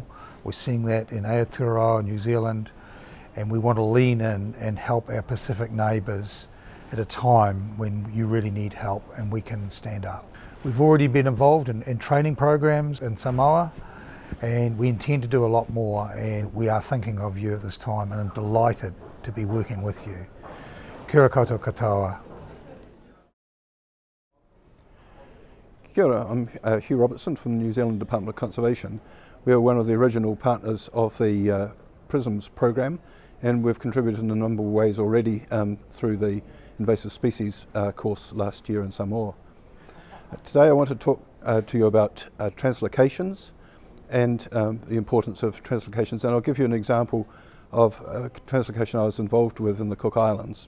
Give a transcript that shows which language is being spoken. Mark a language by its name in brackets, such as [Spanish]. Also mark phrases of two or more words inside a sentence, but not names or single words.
[English] We're seeing that in Aotearoa, New Zealand, and we want to lean in and help our Pacific neighbours at a time when you really need help and we can stand up. We've already been involved in training programs in Samoa, and we intend to do a lot more, and we are thinking of you at this time, and I'm delighted to be working with you. [Māori] Kia ora koutou katoa. Kia ora, [English] I'm Hugh Robertson from the New Zealand Department of Conservation. We are one of the original partners of the PRISMSS program, and we've contributed in a number of ways already through the invasive species course last year in Samoa. Today I want to talk to you about translocations and the importance of translocations, and I'll give you an example of a translocation I was involved with in the Cook Islands.